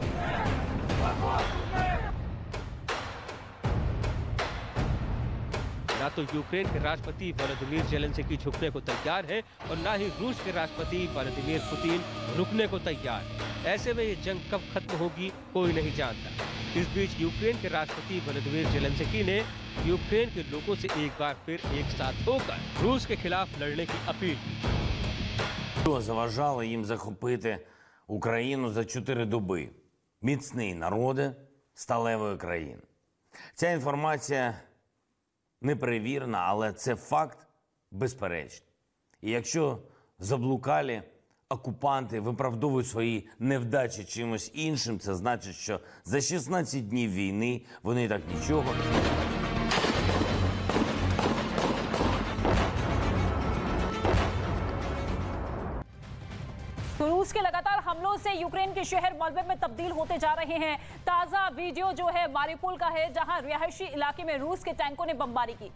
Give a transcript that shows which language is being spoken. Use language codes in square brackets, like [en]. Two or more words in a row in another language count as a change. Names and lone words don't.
[hi] ना तो यूक्रेन के राष्ट्रपति व्लादिमीर ज़ेलेंस्की झुकने को तैयार है और ना ही रूस के राष्ट्रपति व्लादिमीर पुतिन रुकने को तैयार है। ऐसे में ये जंग कब खत्म होगी कोई नहीं जानता। इस बीच यूक्रेन के राष्ट्रपति व्लादिमीर ज़ेलेंस्की ने यूक्रेन के लोगों से एक बार फिर एक साथ होकर रूस के खिलाफ लड़ने की अपील की। [uk] Заважало їм захопити Україну за 4 доби. Міцний народи сталевої країни. Ця інформація неперевірена, але це факт безперечний. І якщо заблукалі окупанти виправдовують свої невдачі чимось іншим, це значить, що за 16 днів війни вони так нічого. [hi] रूस के लगातार हमलों से यूक्रेन के शहर मलबे में तब्दील होते जा रहे हैं। ताजा वीडियो जो है मारियोपोल का है, जहां रिहायशी इलाके में रूस के टैंकों ने बमबारी की।